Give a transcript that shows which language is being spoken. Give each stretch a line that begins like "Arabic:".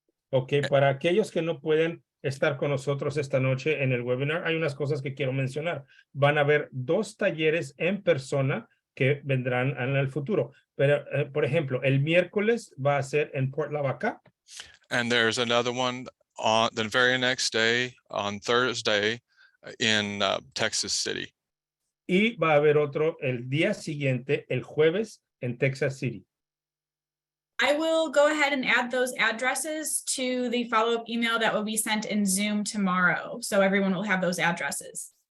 Spanish: Ok, para aquellos que no pueden estar con nosotros esta noche en el webinar, hay unas cosas que quiero mencionar. Van a haber 2 talleres en persona que vendrán en el futuro. Pero, por ejemplo, el miércoles va a ser en Port Lavaca.
English: And there's another one on the very next day, on Thursday, in Texas City.
Spanish: Y va a haber otro el día siguiente, el jueves, en Texas City.
English: I will go ahead and add those addresses to the follow-up email that will be sent in Zoom tomorrow. So everyone will have those addresses.